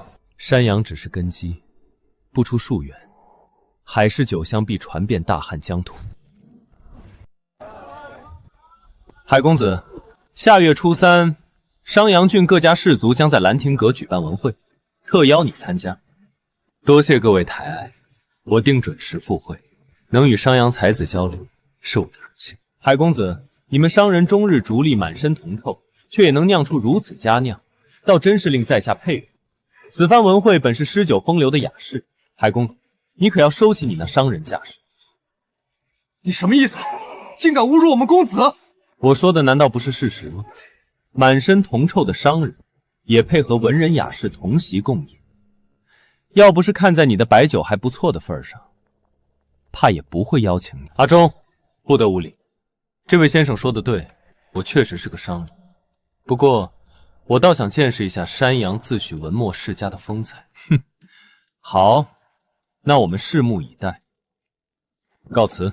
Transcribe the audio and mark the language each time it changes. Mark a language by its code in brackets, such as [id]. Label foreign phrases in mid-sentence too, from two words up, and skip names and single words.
[zh] 山陽只是根基，不出數元，海氏酒香必傳遍大漢疆土。海公子，下月初3，商陽郡各家士族將在蘭亭閣舉辦文會，特邀你參加。多謝各位抬愛，我定準時赴會，能與商陽才子交流，是我的榮幸。海公子，你們商人終日逐利，滿身銅臭，卻也能釀出如此佳釀，倒真是令在下佩服。此番文會本是詩酒風流的雅事，海公子，你可要收起你那商人架勢。你什麼意思？竟敢侮辱我們公子！我說的難道不是事實嗎？滿身銅臭的商人，也配合文人雅士同席共飲。要不是看在你的白酒還不錯的份上，怕也不會邀請你。阿忠，不得無禮。這位先生說的對，我確實是個商人。不過，我倒想見識一下山陽自詡文墨世家的風采。哼，好，那我們拭目以待。告辭。